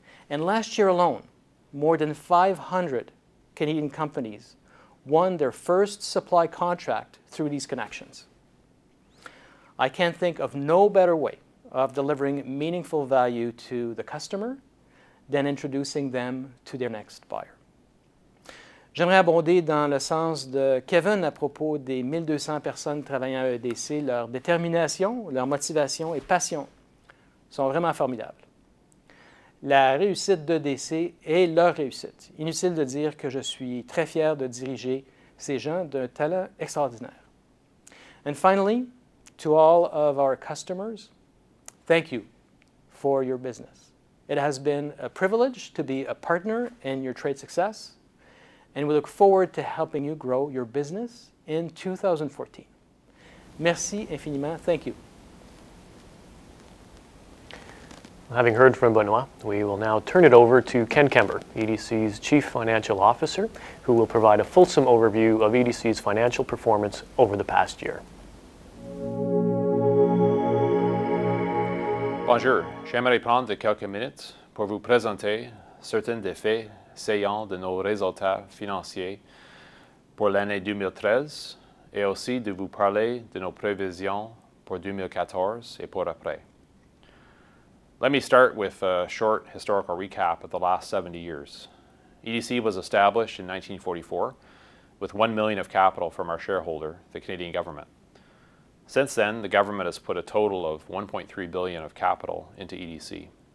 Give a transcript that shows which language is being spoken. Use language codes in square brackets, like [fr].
[en] And last year alone, more than 500 Canadian companies won their first supply contract through these connections. I can't think of no better way of delivering meaningful value to the customer than introducing them to their next buyer. [fr] J'aimerais abonder dans le sens de Kevin à propos des 1200 personnes travaillant à EDC. Leur détermination, leur motivation et passion sont vraiment formidables. La réussite d'EDC est leur réussite. Inutile de dire que je suis très fier de diriger ces gens d'un talent extraordinaire. [en] And finally, to all of our customers, thank you for your business. It has been a privilege to be a partner in your trade success, and we look forward to helping you grow your business in 2014. [fr] Merci infiniment. [en] Thank you. Having heard from Benoit, we will now turn it over to Ken Kember, EDC's Chief Financial Officer, who will provide a fulsome overview of EDC's financial performance over the past year. [fr] Bonjour, j'aimerais prendre quelques minutes pour vous présenter certains des faits saillants de nos résultats financiers pour l'année 2013 et aussi de vous parler de nos prévisions pour 2014 et pour après. [en] Let me start with a short historical recap of the last 70 years. EDC was established in 1944 with $1 million of capital from our shareholder, the Canadian government. Since then, the government has put a total of $1.3 billion of capital into EDC.